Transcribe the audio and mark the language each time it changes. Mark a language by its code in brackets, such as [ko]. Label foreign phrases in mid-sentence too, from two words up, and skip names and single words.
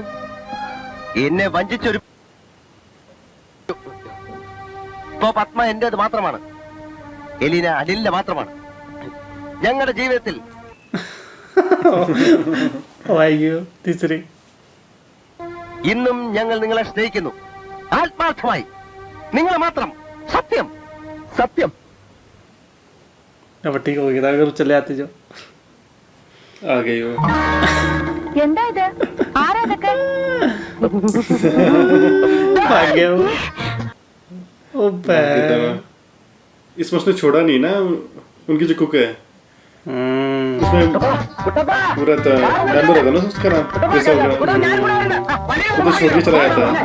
[ml] എന്നെ വഞ്ചിച്ചൊരു ഇപ്പോ പത്മ എന്റേത് മാത്രമാണ്, എലീന അനിലിന്റെ മാത്രമാണ്. ഞങ്ങളുടെ ജീവിതത്തിൽ ഇന്നും ഞങ്ങൾ നിങ്ങളെ സ്നേഹിക്കുന്നു, ആത്മാർത്ഥമായി. നിങ്ങളെ മാത്രം. സത്യം സത്യം. [hi] अब ठीक हो गया अगर चले आते जो आ गई वो [ml] എന്താ ഇത്? ആരാ ഇതൊക്കെ? [hi] भाग गया वो ओ बे इसमें उसने छोड़ा नहीं ना उनकी जो कुक है उसमें पूरा मेंबर होता ना उसका नाम कैसा होगा वो तो छोड़ के चला जाता है